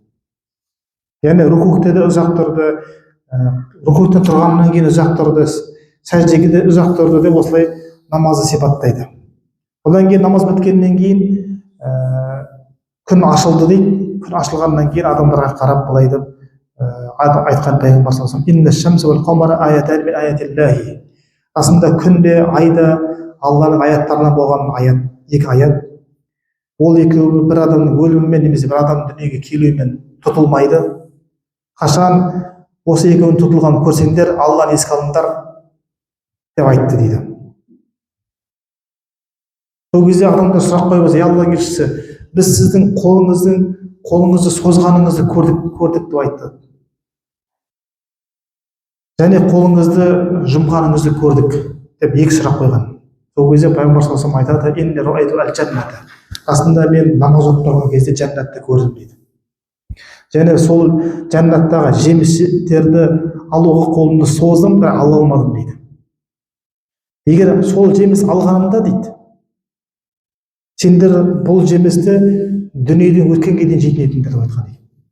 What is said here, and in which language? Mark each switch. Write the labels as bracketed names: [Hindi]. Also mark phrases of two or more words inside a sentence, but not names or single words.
[Kazakh] Яғни рукукте де ұзақ тұрды, рукуктен тұрғаннан кейін ұзақ тұрды, сәждеге де ұзақ тұрды деп осылай намазды сипаттайды. Одан кейін намаз біткеннен кейін күн ашылды дейді. Күн ашылғаннан кейін адамдарға қарап былай деп айтқан пайғамбар [Arabic] صلى الله عليه وسلم: إن الشمس والقمر آيتان من آيات الله. [Kazakh] Расында күн де, ай да Алланың аяттарынан болған аят, 2 аят. Ол екеуі бір адамның өлімімен немесе бір адамның дүниеге келуімен тұтылмайды. Қашан осы екеуінің тұтылғанын көрсеңдер, Алланы еске алыңдар деп айтты дейді. Сол кезде адамдар сұрақ қойып: ей Алланың елшісі, біз сіздің қолыңызды созғаныңызды көрдік деп айтты. Және қолыңызды жұмғаныңызды көрдік деп 2 сұрақ қойған. Сол кезде пайғамбар [Arabic] صلى الله عليه وسلم [Kazakh] айтады: [Arabic] إني رأيت الجنة. [Kazakh] Расында мен намаз оқып тұрған кезде жәннатты көрдім дейді. Және сол жәннаттағы жемістерді алуға қолымды создым, бірақ ала алмадым дейді. Егер сол жеміс алғанымда дейді, сендер бұл жемісті дүниеден өткенге дейін жейтін едіңдер деп айтқан дейді.